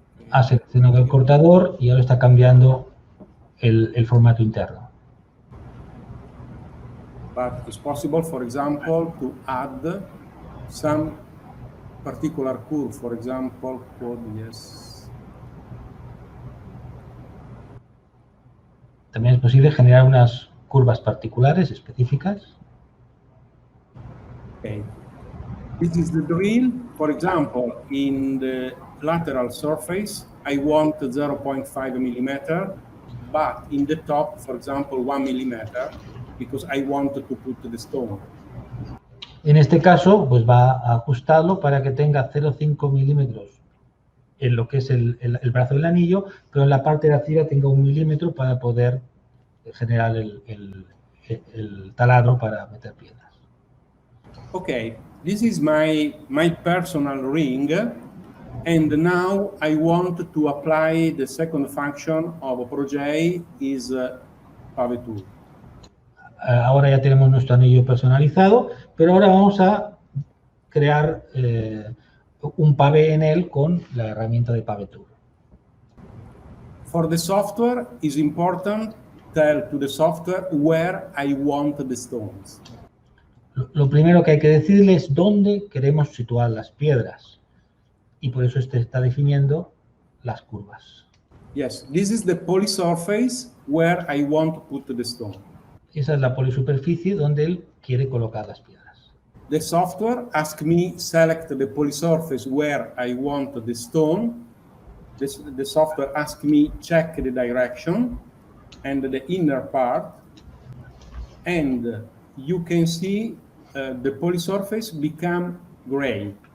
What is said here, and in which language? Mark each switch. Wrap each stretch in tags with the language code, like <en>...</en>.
<es>Ha seleccionado el cortador y ahora está cambiando el formato interno.</es> <en>But it's possible, for example, to add some particular curve, for example, code, yes.</en> <es>También es posible generar unas curvas particulares específicas.</es> <en>Okay. This is the drill. For example, in the lateral surface, I want 0.5 millimeter, but in the top, for example, 1 millimeter, because I want to put the stone.</en> <es>En este caso, pues va a ajustarlo para que tenga 0,5 milímetros en lo que es el brazo del anillo, pero en la parte de arriba tenga 1 milímetro para poder generar el taladro para meter piedras.</es> <en>Okay, this is my personal ring, and now I want to apply the second function of Project is Pave Tool.</en> <es>Ahora ya tenemos nuestro anillo personalizado, pero ahora vamos a crear un pavé en él con la herramienta de Pave Tool.</es> <en>For the software, it's important tell to the software where I want the stones.</en> <es>Lo primero que hay que decirle es dónde queremos situar las piedras, y por eso este está definiendo las curvas.</es> <en>Yes, this is the polysurface where I want to put the stone.</en> <es>Esa es la polisuperficie donde él quiere colocar las piedras.</es> <en>The software asks me select the polysurface where I want the stone. The software asks me check the direction and the inner part, and you can see the polysurface become gray.</en>